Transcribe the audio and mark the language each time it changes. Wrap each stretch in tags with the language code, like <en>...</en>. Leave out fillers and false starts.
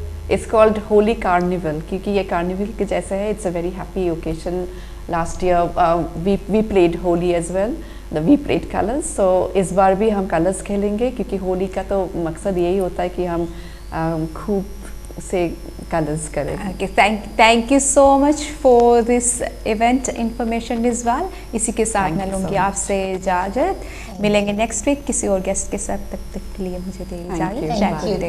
<en>It's called Holy Carnival,</en> <hi>क्योंकि ये carnival के जैसा है।</hi> <en>It's a very happy occasion. Last year we played Holi as well. We played colors.</en> <hi>So इस बार भी हम कलर्स खेलेंगे, क्योंकि होली का तो मकसद यही होता है कि हम खूब से कलर्स करें।</hi> <en>Okay, thank you so much for this event information as well.</en> <hi>इसी के साथ मैं लूँगी आपसे इजाज़त। मिलेंगे नेक्स्ट वीक किसी और गेस्ट के साथ, तब तक के लिए मुझे दे इजाज़त।</hi>